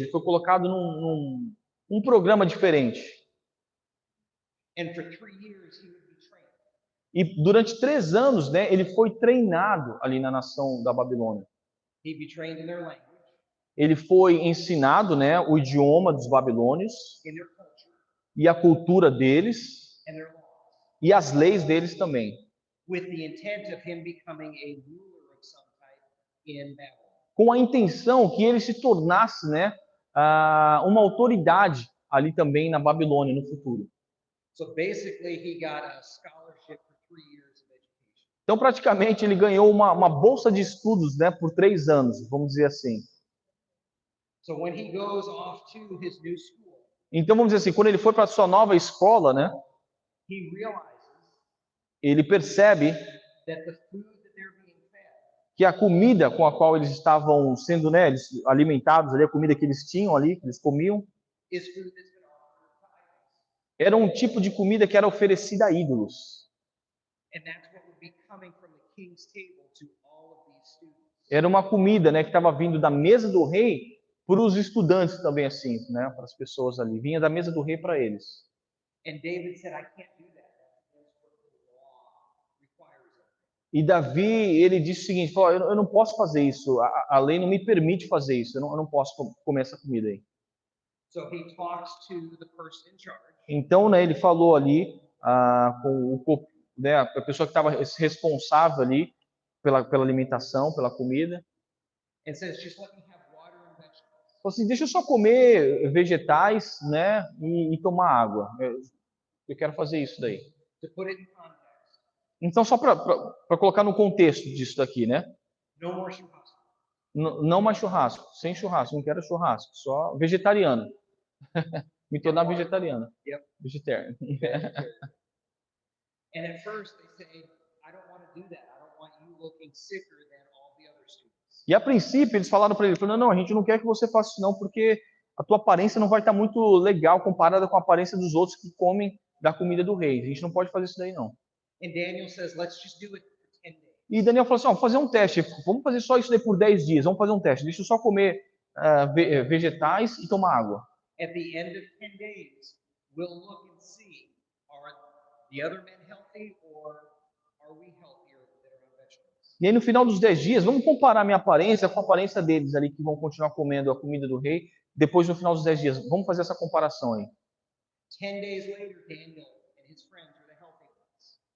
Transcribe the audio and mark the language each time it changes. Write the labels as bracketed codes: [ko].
[pt] Ele foi colocado num programa diferente. [en] And for 3 years he would be trained. [pt] E durante 3 anos, né, ele foi treinado ali na nação da Babilônia. [en] He'd be trained in their language, [pt] Ele foi ensinado, né, o idioma dos babilônios [en] in their culture, [pt] e a cultura deles [en] and their laws, [pt] e as leis deles também, [en] with the intent of him becoming a ruler of some type in Babylon. [pt] com a intenção que ele se tornasse, né, uma autoridade ali também na Babilônia no futuro. [en] So basically, he got a scholarship for 3 years of education. [pt] Então, praticamente, ele ganhou uma bolsa de estudos, né, por 3 anos, vamos dizer assim. [en] So when he goes off to his new school, [pt] Então, vamos dizer assim, quando ele foi para a sua nova escola, né, [en] he realizes [pt] ele percebe [en] that the food that they're being fed [pt] que a comida com a qual eles estavam sendo, né, alimentados, ali, a comida que eles tinham ali, que eles comiam, [en] is food that's been offered to idols. [pt] era um tipo de comida que era oferecida a ídolos. [en] And that's what would be coming from the king's table to all of these students. [pt] Era uma comida, né, que estava vindo da mesa do rei para os estudantes também, assim, né, para as pessoas ali. Vinha da mesa do rei para eles. [en] And David said, I can't do that. That's what the law requires of me. [pt] E Davi, ele disse o seguinte, falou, eu não posso fazer isso, a lei não me permite fazer isso, eu não posso comer essa comida aí. [en] So he talks to the person in charge. [pt] Então, né, ele falou ali com né, a pessoa que estava responsável ali pela alimentação, pela comida. [en] And says, just let me have water and vegetables. [pt] Falou assim, deixa eu só comer vegetais, né, e tomar água. Eu quero fazer isso daí. [en] To put it in context, [pt] Então, só para colocar no contexto disso daqui, né? [en] no more churrasco. [pt] Não mais churrasco, sem churrasco, não quero churrasco, só vegetariano. Me tornar vegetariano. [en] Yep. [pt] Vegetariano. [en] And at first they say, I don't want to do that. I don't want you looking sicker than all the other students. [pt] E a princípio eles falaram para ele, não, a gente não quer que você faça isso não, porque a tua aparência não vai estar muito legal comparada com a aparência dos outros que comem da comida do rei. A gente não pode fazer isso daí não. [en] And Daniel says, let's just do it for 10 days. [pt] E Daniel falou assim, vamos fazer um teste, vamos fazer só isso daí por 10 dias, vamos fazer um teste, deixa eu só comer vegetais e tomar água. [en] At the end of 10 days, we'll look and see, are the other men healthy or are we healthier that are on vegetables? [pt] E aí no final dos 10 dias, vamos comparar minha aparência com a aparência deles ali, que vão continuar comendo a comida do rei, depois no final dos 10 dias. Vamos fazer essa comparação aí. [en] 10 days later, Daniel and his friends were the healthy ones.